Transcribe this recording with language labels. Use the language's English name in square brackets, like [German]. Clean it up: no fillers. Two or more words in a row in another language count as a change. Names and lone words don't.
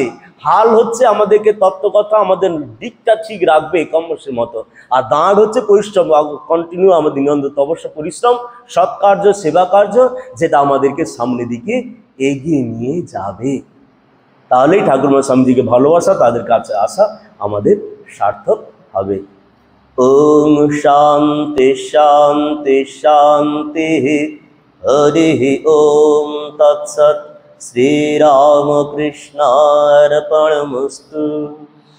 [Bangla] হাল হচ্ছে আমাদেরকে তত্ত্বকথা, আমাদের দিকটা ঠিক রাখবে কর্মসের মতো, আর দাঁড় হচ্ছে পরিশ্রম, কন্টিনিউ আমাদের নিরন্তর তপস্যা, পরিশ্রম, সৎকার্য, সেবা কার্য, যেটা আমাদেরকে সামনের দিকে এগিয়ে নিয়ে যাবে। তাহলেই ঠাকুরমা স্বামীজিকে ভালোবাসা, তাদের কাছে আসা আমাদের সার্থক হবে। [Sanskrit] ओम शांति शांति शांति। हरि ओम तत्सत्। श्री राम कृष्णार्पणमस्तु।